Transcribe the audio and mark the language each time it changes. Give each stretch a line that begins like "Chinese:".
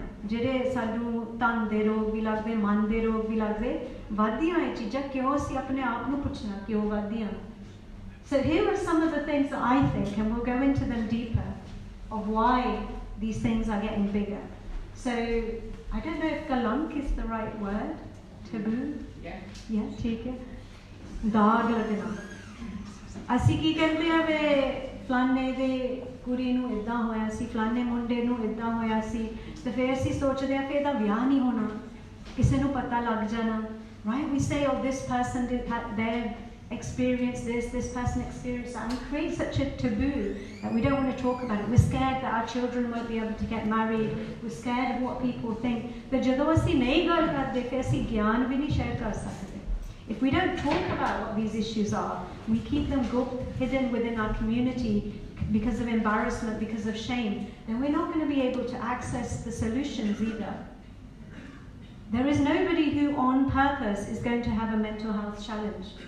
Punjabi: ਜਿਹੜੇ ਸਾਨੂੰ ਤਨ ਦੇ ਰੋਗ ਵੀ ਲੱਗਦੇ, ਮਨ ਦੇ ਰੋਗ ਵੀ ਲੱਗਦੇ, ਵੱਧਦੀਆਂ ਇਹ ਚੀਜ਼ਾਂ ਕਿਉਂ? ਅਸੀਂ ਆਪਣੇ ਆਪ ਨੂੰ ਪੁੱਛਣਾ ਕਿਉਂ ਵੱਧਦੀਆਂ?
English: So here are some of the things that I think, and we'll go into them deeper, of why these things are getting bigger. So I don't know if kalank is the right word. Taboo? Yeah,
Hindi: ठीक है. दाग लगना.
Punjabi: ਅਸੀਂ ਕੀ ਕਹਿੰਦੇ ਆ ਵੇ ਫਲਾਣੇ ਦੇ ਕੁੜੀ ਨੂੰ ਇਦਾਂ ਹੋਇਆ ਸੀ, ਫਲਾਣੇ ਮੁੰਡੇ ਨੂੰ ਇਦਾਂ ਹੋਇਆ ਸੀ, ਤੇ ਫਿਰ ਅਸੀਂ ਸੋਚਦੇ ਆ ਕਿ ਇਹਦਾ ਵਿਆਹ ਨਹੀਂ ਹੋਣਾ, ਕਿਸੇ ਨੂੰ ਪਤਾ ਲੱਗ ਜਾਣਾ,
English: right? We say, oh, this person did their experience this person experienced that, and we create such a taboo that we don't want to talk about it. We're scared that our children won't be able to get married. We're scared of what people think.
Punjabi: ਤੇ ਜਦੋਂ ਅਸੀਂ ਨਹੀਂ ਗੱਲ ਕਰਦੇ, ਫਿਰ ਅਸੀਂ ਗਿਆਨ ਵੀ ਨਹੀਂ ਸ਼ੇਅਰ ਕਰ ਸਕਦੇ.
English: If we don't talk about what these issues are, we keep them hidden within our community because of embarrassment, because of shame, then we're not going to be able to access the solutions either. There is nobody who on purpose is going to have a mental health challenge.